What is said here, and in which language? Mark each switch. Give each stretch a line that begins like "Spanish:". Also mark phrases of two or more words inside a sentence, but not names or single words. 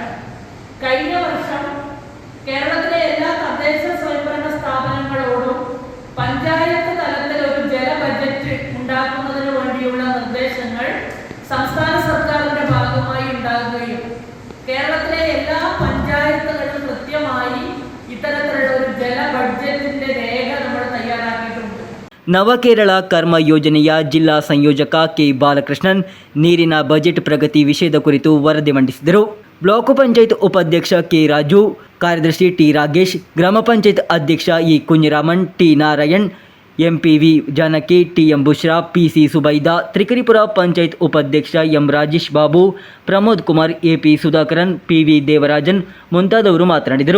Malayalam: കഴിഞ്ഞ വർഷം കേരളത്തിലെ എല്ലാ തദ്ദേശ സ്വയംഭരണ സ്ഥാപനങ്ങളോടും പഞ്ചായത്ത് തലത്തിൽ ഒരു ജല ബജറ്റ് ഉണ്ടാക്കുന്നതിന് വേണ്ടിയുള്ള നിർദ്ദേശങ്ങൾ സംസ്ഥാന സർക്കാരിന്റെ ഭാഗമായി ഉണ്ടാകുകയും കേരളത്തിലെ എല്ലാ പഞ്ചായത്തുകളും കൃത്യമായി ഇത്തരത്തിലുള്ള ഒരു ജല ബഡ്ജറ്റിന്റെ രേഖ നമ്മൾ തയ്യാറാക്കിയിട്ടുണ്ട്.
Kannada: ನವಕೇರಳ ಕರ್ಮ ಯೋಜನೆಯ ಜಿಲ್ಲಾ ಸಂಯೋಜಕ ಕೆ ಬಾಲಕೃಷ್ಣನ್ ನೀರಿನ ಬಜೆಟ್ ಪ್ರಗತಿ ವಿಷಯದ ಕುರಿತು ವರದಿ ಮಂಡಿಸಿದರು. ಬ್ಲಾಕ್ ಪಂಚಾಯತ್ ಉಪಾಧ್ಯಕ್ಷ ಕೆ ರಾಜು, ಕಾರ್ಯದರ್ಶಿ ಟಿ ರಾಗೇಶ್, ಗ್ರಾಮ ಪಂಚಾಯತ್ ಅಧ್ಯಕ್ಷ ಇ ಕುഞ്ഞിರಾಮನ್, ಟಿ ನಾರಾಯಣ್, ಎಂಪಿವಿ ಜಾನಕಿ, ಟಿಎಂ ಬುಷ್ರಾ, ಪಿಸಿ ಸುಬೈದಾ, ತ್ರಿಕರಿಪುರ ಪಂಚಾಯತ್ ಉಪಾಧ್ಯಕ್ಷ ಎಂ ರಾಜೇಶ್ ಬಾಬು, ಪ್ರಮೋದ್ ಕುಮಾರ್, ಎಪಿ ಸುಧಾಕರನ್, ಪಿವಿ ದೇವರಾಜನ್ ಮುಂತಾದವರು ಮಾತನಾಡಿದರು.